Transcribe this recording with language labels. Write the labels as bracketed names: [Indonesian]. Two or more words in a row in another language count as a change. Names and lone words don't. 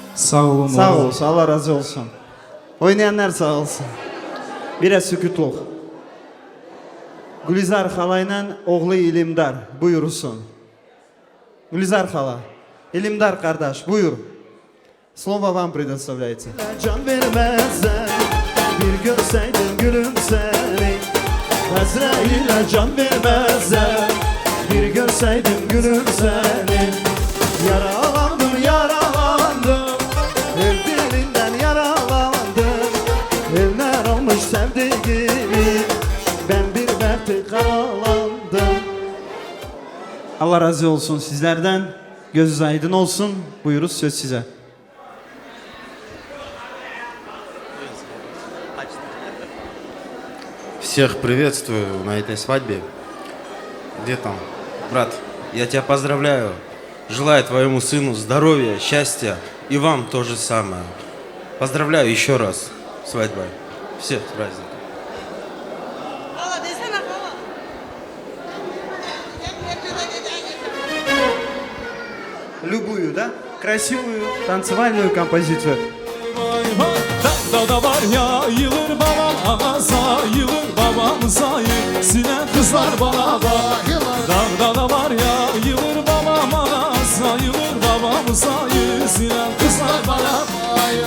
[Turkish] Sağ olun. Sağ olsun, Allah razı olsun. Oynayanlar sağ olsun. Biraz sükutluk. Gülizar halayla oğlu İlimdar buyursun. Gülizar hala, İlimdar kardeş buyur. [Russian] Слово вам предоставляется. [Turkish] Can vermezler, bir görseydim gülüm seni. Azrail'e can vermezler, bir görseydim gülüm seni. Yaralandım, yaralandım, el dilinden yaralandım. Eller almış sevdiğimi, ben bir dertte karalandım. Allah razı olsun sizlerden, gözünüz aydın olsun. Buyuruz söz size. [Russian] Всех приветствую на этой свадьбе. Где там? Брат, я тебя поздравляю. Желаю твоему сыну здоровья, счастья и вам то же самое. Поздравляю еще раз с свадьбой. Всех с праздником. Любую, да? Красивую танцевальную композицию. [Turkish] Dağda var ya yılır babam ağaza yılır babam sayı silen kızlar bana bayılır. Dağda da var ya yılır babam ağaza yılır babam sayı silen kızlar bana bayılır.